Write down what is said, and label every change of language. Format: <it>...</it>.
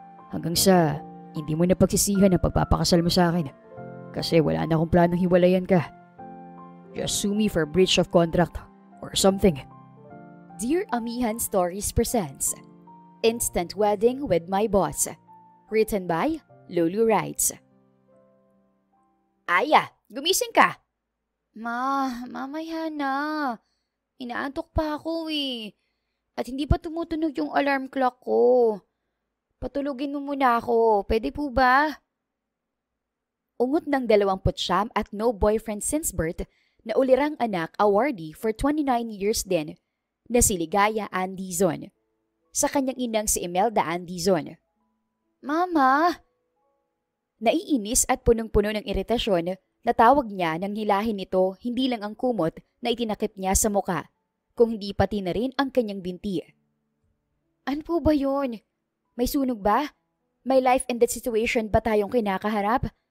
<tl>Hanggang sa hindi mo na pagsisihan ang pagpapakasal mo sa akin. Kasi wala na akong planong hiwalayan ka.</tl> <en>Just sue me for breach of contract or something. Dear Amihan Stories presents Instant Wedding with My Boss. Written by Lulu Writes.</en> <tl>Aya, gumising ka. Mamaya na. Inaantok pa ako eh. At hindi pa tumutunog yung alarm clock ko. Patulugin mo muna ako. Pwede po ba? Ungot ng 29 at no boyfriend since birth na ulirang anak awardee for 29 years din na si Ligaya Andizon sa kanyang inang si Imelda Andizon. Mama! Naiinis at punong-puno ng iritasyon na tawag niya nang hilahin nito hindi lang ang kumot na itinakip niya sa muka, kung hindi pati na rin ang kanyang binti. Ano po ba yun? May sunog ba? May</tl> <en>life and death situation</en> <tl>ba tayong kinakaharap?</tl>